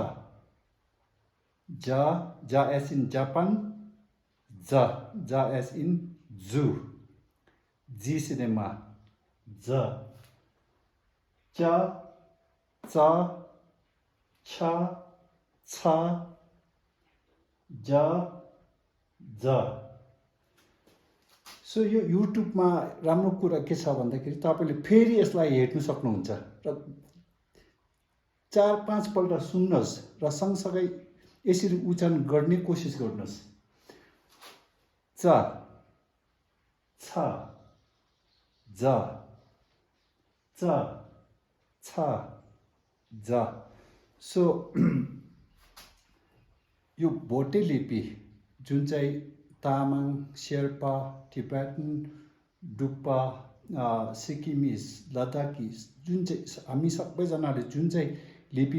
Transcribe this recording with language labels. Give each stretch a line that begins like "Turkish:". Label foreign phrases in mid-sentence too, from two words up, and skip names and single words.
English: ja ja as in Japan ja ja as in zoo
Nepali: जी cinema ja cha cha cha cha ja ja सो यो युट्युबमा राम्रो कुरा के छ भन्दाखेरि तपाईँले फेरि यसलाई हेर्नु सक्नुहुन्छ र 4-5 पल्ट सुन्नुहोस् र सँगसँगै यसरी उच्चारण गर्ने कोसिस गर्नुहोस् चा छा जा चा छा जा सो यो भोटे लिपि जुन चाहिँ तामाङ शेर्पा टिबेटन डुक्पा सिक्किमिज लद्दाखी जुन चाहिँ हामी सबैजनाले जुन चाहिँ लिपि